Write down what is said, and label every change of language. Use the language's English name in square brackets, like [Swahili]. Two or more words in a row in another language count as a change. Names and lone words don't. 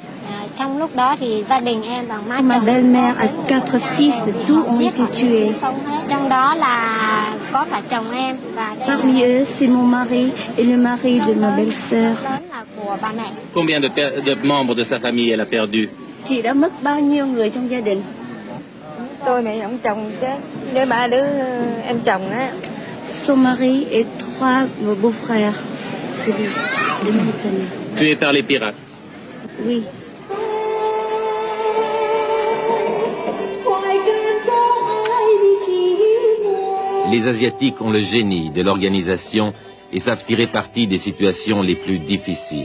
[French] Ma belle-mère a 4 fils, tous ont été tués. Parmi eux, c'est mon mari et le mari de ma belle-sœur. Combien de membres de sa famille elle a perdu? [Vietnamese] Chị đã mất bao nhiêu người trong gia đình? Tôi mẹ ông chồng chết với 3 đứa em chồng á. [French] Son mari et 3 beaux-frères. C'est lui, de Mauritanie. Tués par les pirates? Oui. Les Asiatiques ont le génie de l'organisation et savent tirer parti des situations les plus difficiles.